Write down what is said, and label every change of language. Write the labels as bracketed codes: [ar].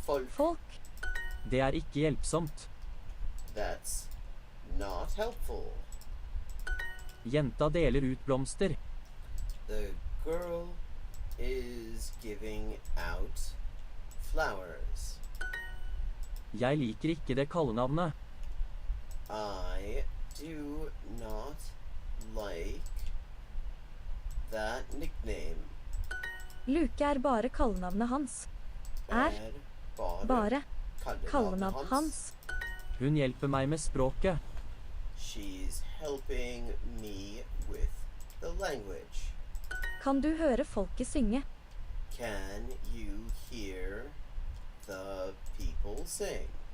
[no] Folk. Det er ikke hjelpsomt. [en] That's not helpful. [no] Jenta deler ut blomster. [en] The girl is giving out flowers. [no] Jeg liker ikke det kallenavnet. [en] I do not like that nickname. [no] Luke er bare kallenavnet hans. Er bare kallenavnet hans. Hun hjelper meg med språket. [en] She's helping me with the language. [no] Kan du høre folket synge? [en] Can you hear the people sing?